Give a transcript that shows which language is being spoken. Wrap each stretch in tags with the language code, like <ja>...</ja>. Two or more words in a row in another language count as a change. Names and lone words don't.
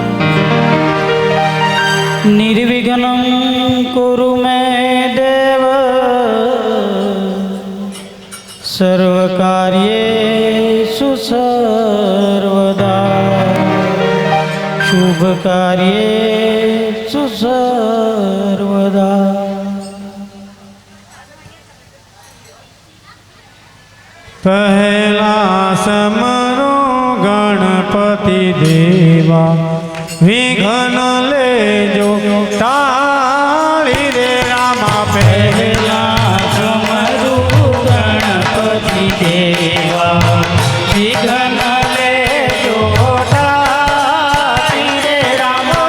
<sa>निर्विघ्नं कुरु मे देव सर्वकार्येषु सर्वदा शुभकार्येषु सर्वदा।</sa> <gu>પહેલા સમરો ગણપતિ દેવા વિઘ્ન લેજો તાલી રે રામા। પહેલા સમરો ગણપતિ દેવા વિઘ્ન લેજો તાલી રે રામા।</gu>